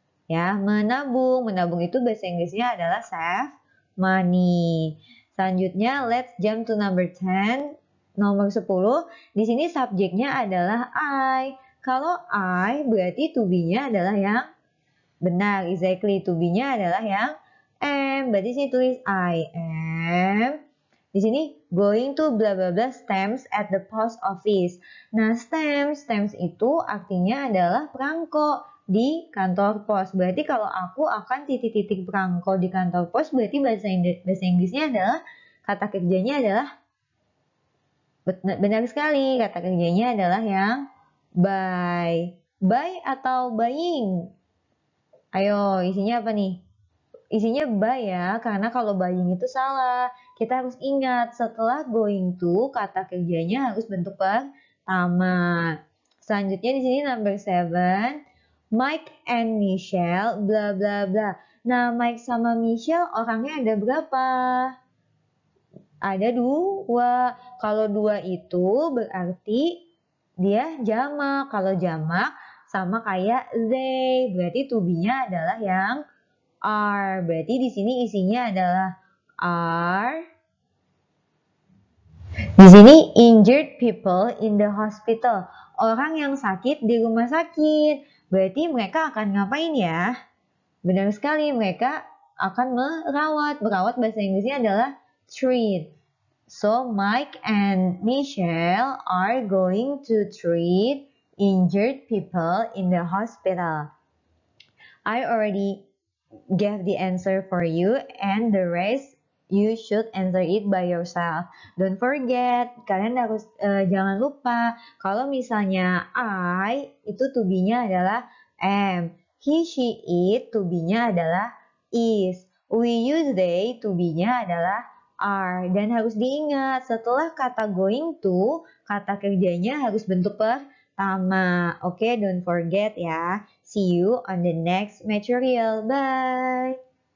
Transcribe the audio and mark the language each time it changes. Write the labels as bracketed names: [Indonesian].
[Indonesian] Ya, menabung. Menabung itu bahasa Inggrisnya adalah save money. [English] Selanjutnya, let's jump to number 10. [Indonesian] Nomor 10. Di sini subjeknya adalah I. Kalau I berarti to be-nya adalah yang benar, exactly. To be-nya adalah yang am. Berarti sini tulis I am. Di sini [English] going to bla bla bla stamps at the post office. [Indonesian] Nah, stamps itu artinya adalah perangko di kantor pos. Berarti kalau aku akan titik-titik perangko di kantor pos, berarti bahasa Inggrisnya adalah kata kerjanya adalah benar sekali. Kata kerjanya adalah yang buy. Buy atau buying? Ayo, isinya apa nih? Isinya buy ya, karena kalau buying itu salah. Kita harus ingat setelah going to, kata kerjanya harus bentuk pertama. Selanjutnya di sini number 7. Mike and Michelle bla bla bla. Nah, Mike sama Michelle orangnya ada berapa? Ada 2. Kalau 2 itu berarti dia jamak. Kalau jamak sama kayak they. Berarti to be-nya adalah yang are. Berarti di sini isinya adalah are. Di sini [English] injured people in the hospital. [Indonesian] Orang yang sakit di rumah sakit. Berarti mereka akan ngapain ya? Benar sekali, mereka akan merawat. Merawat bahasa Inggrisnya adalah treat. [English] So Mike and Michelle are going to treat injured people in the hospital. I already gave the answer for you and the rest you should answer it by yourself. Don't forget, [Indonesian] kalian harus jangan lupa kalau misalnya I itu to be-nya adalah am. He, she, it to be-nya adalah is. [English] We use [Indonesian] they to be-nya adalah are. Dan harus diingat setelah kata going to, kata kerjanya harus bentuk pertama. [English] Oke, don't forget ya. See you on the next material. Bye!